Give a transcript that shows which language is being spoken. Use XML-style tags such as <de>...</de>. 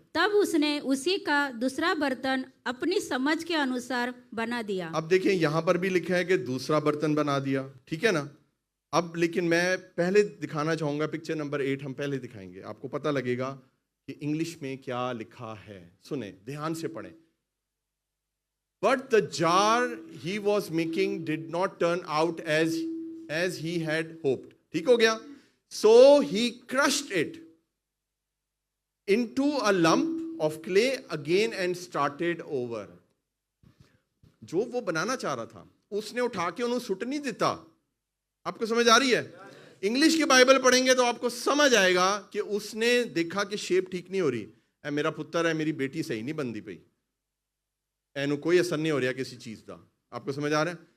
<hi>तब उसने उसी का दूसरा बर्तन अपनी समझ के अनुसार बना दिया। अब देखिए, यहां पर भी लिखा है कि दूसरा बर्तन बना दिया, ठीक है ना? अब लेकिन मैं पहले दिखाना चाहूंगा, पिक्चर नंबर 8 हम पहले दिखाएंगे, आपको पता लगेगा कि इंग्लिश में क्या लिखा है। सुने, ध्यान से पढ़ें।</hi> <en>But the jar he was making did not turn out as he had hoped.</en> <hi>ठीक हो गया?</hi> <en>So he crushed it into a lump of clay again and started over.</en> <hi>जो वो बनाना चाह रहा था उसने उठा के उन्हें सुट नहीं देता। आपको समझ आ रही है? इंग्लिश की बाइबल पढ़ेंगे तो आपको समझ आएगा कि उसने देखा कि शेप ठीक नहीं हो रही। ए मेरा पुत्र है, मेरी बेटी सही नहीं बनती पई, एनु कोई असर नहीं हो रहा किसी चीज का। आपको समझ आ रहा है?</hi>